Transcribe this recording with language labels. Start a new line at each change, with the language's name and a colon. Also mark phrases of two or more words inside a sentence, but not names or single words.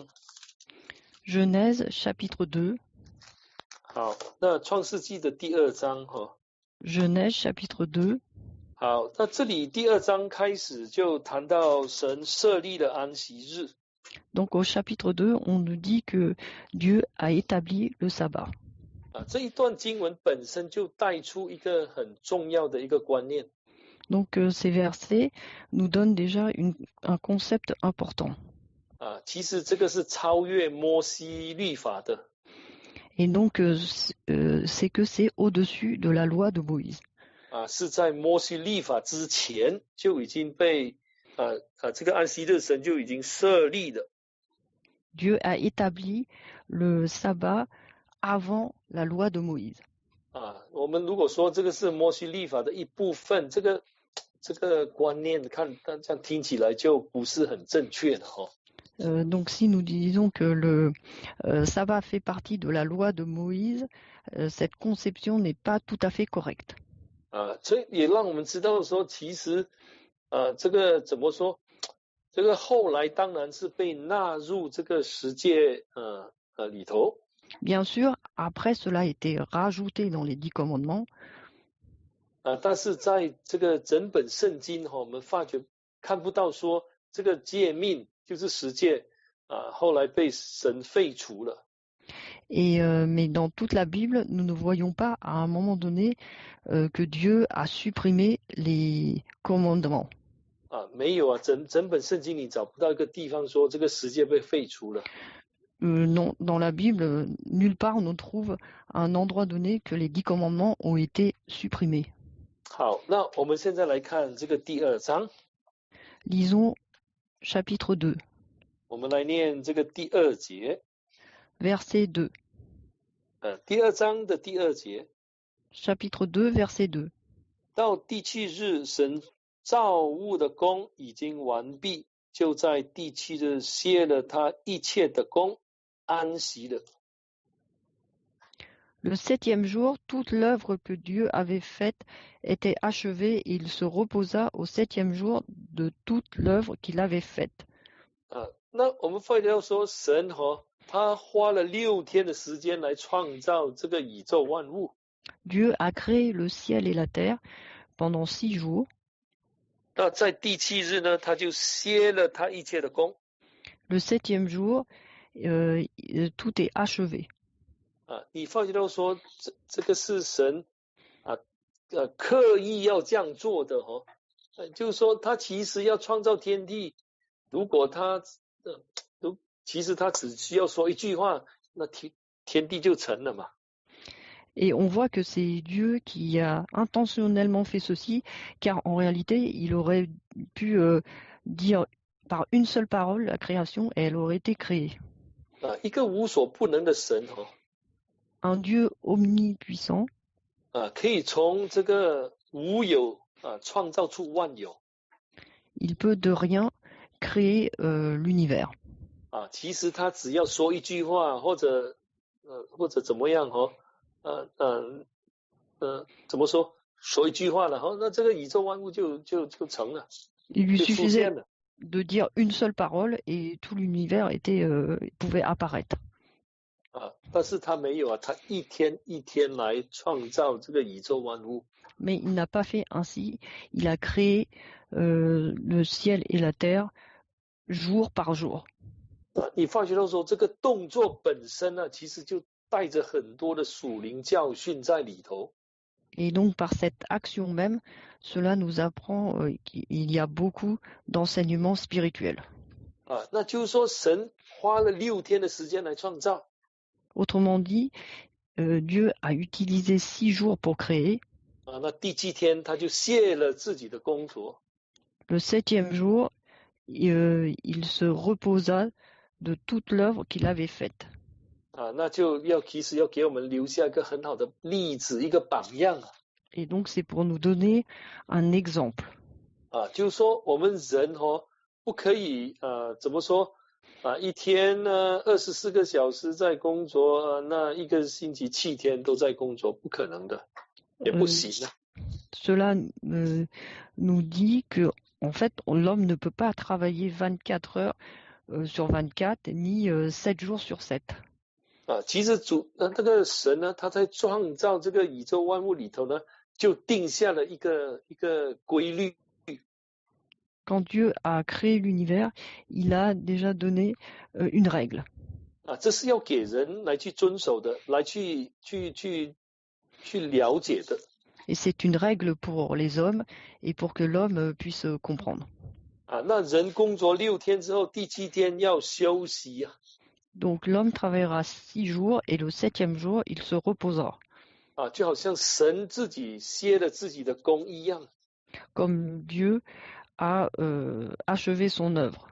French: Genèse chapitre 2.
Chinese: 好，那创世纪的第2章
French: Genèse chapitre 2.
Chinese: 好，那这里第2章开始就谈到神设立了安息日。
French: Donc au chapitre 2, on nous dit que Dieu a établi le sabbat.
Chinese: 这一段经文本身就带出一个很重要的一个观念。
French: Donc ces versets nous donnent déjà un concept important.
Chinese: 其实这个是超越摩西律法的。
French: Et donc c'est que c'est au-dessus de la loi de Moïse.
Chinese: 是在摩西律法之前就已经被这个安息日神就已经设立了。
French: Dieu a établi le sabbat avant la loi de Moïse.
Chinese: 我们如果说这个是摩西律法的一部分，这个观念看这样听起来就不是很正确的
French: Donc si nous disons que le sabbat fait partie de la loi de Moïse, cette conception n'est pas tout à fait correcte.
Chinese: 所以也让我们知道说，其实这个怎么说？这个后来当然是被纳入这个十诫里头。
French: Bien sûr, après cela a été rajouté dans les 10 commandements.
Chinese: 但是在这个整本圣经我们发觉看不到说这个诫命就是十诫后来被神废除了。
French: Et mais dans toute la Bible, nous ne voyons pas à un moment donné que Dieu a supprimé les commandements.
Chinese: 没有啊，整本圣经你找不到一个地方说这个十诫被废除了。
French: Non, dans la Bible, nulle part on trouve un endroit donné que les 10 commandements ont été supprimés.
Chinese: 好，那我们现在来看这个第2章。
French: Lisons chapitre 2.
Chinese: 我们来念这个第2节。
French: Verset 2.
Chinese: 第2章的第2节。
French: Chapitre 2, verset 2.
Chinese: 到第7日，神造物的工已经完毕，就在第7日歇了他一切的工，安息了。
French: Le 7e jour, toute l'œuvre que Dieu avait faite était achevée et il se reposa au 7e jour de toute l'œuvre qu'il avait faite.
Chinese: 那我们发现说，神他花了6天的时间来创造这个宇宙万物。
French: Dieu a créé le ciel et la terre pendant 6 jours.
Chinese: 那在第7日呢，他就歇了他一切的工。
French: Le 7e jour, tout est achevé.
Chinese: 你发觉到说，这个是神刻意要这样做的就是说他其实要创造天地，如果他其实他只需要说一句话，那天地就成了嘛。
French: Et on voit que c'est Dieu qui a intentionnellement fait ceci, car en réalité, il aurait pu dire par une seule parole la création et elle aurait été créée.
Chinese: 一个无所不能的神
French: Un Dieu omnipuissant
Chinese: 可以从这个无有创造出万有。
French: Il peut de rien créer l'univers.
Chinese: 其实他只要说一句话，或者怎么样怎么说一句话了那这个宇宙万物就成了。
French: Il lui suffisait de dire une seule parole et tout l'univers pouvait apparaître.
Chinese: 但是他没有他一天一天来创造这个宇宙万物。
French: Mais il n'a pas fait ainsi. Il a créé le ciel et la terre jour par jour.
Chinese: 你发觉到说这个动作本身呢，其实就带着很多的属灵教训在里头。
French: Et donc par cette action même, cela nous apprend qu'il y a beaucoup d'enseignements spirituels.
Chinese: 那就是说神花了6天的时间来创造。
French: Autrement dit, Dieu a utilisé 6 jours pour créer.
Chinese: 那第7天他就歇了自己的工作。
French: Le 7e jour, il se reposa de toute l'œuvre qu'il avait faite.
Chinese: 那就其实要给我们留下一个很好的例子，一个榜样。
French: Et donc c'est pour nous donner un exemple.
Chinese: 就是说我们人不可以怎么说一天呢24个小时在工作，那一个星期7天都在工作，不可能的，也不行啊。
French: Cela nous dit que en fait l'homme ne peut pas travailler 24 heures sur 24 ni 7 jours sur 7.
Chinese: 其实这个神呢，他在创造这个宇宙万物里头呢，就定下了一个规律。
French: Quand Dieu a créé l'univers, il a déjà donné une règle.
Chinese: 这是要给人来去遵守的，来去了解的。
French: Et c'est une règle pour les hommes et pour que l'homme puisse comprendre.
Chinese: 那人工作6天之后，第7天要休息
French: Donc l'homme travaillera 6 jours et le 7e jour, il se reposera.
Chinese: 就好像神自己歇了自己的工一样。
French: Comme Dieu a achevé son œuvre.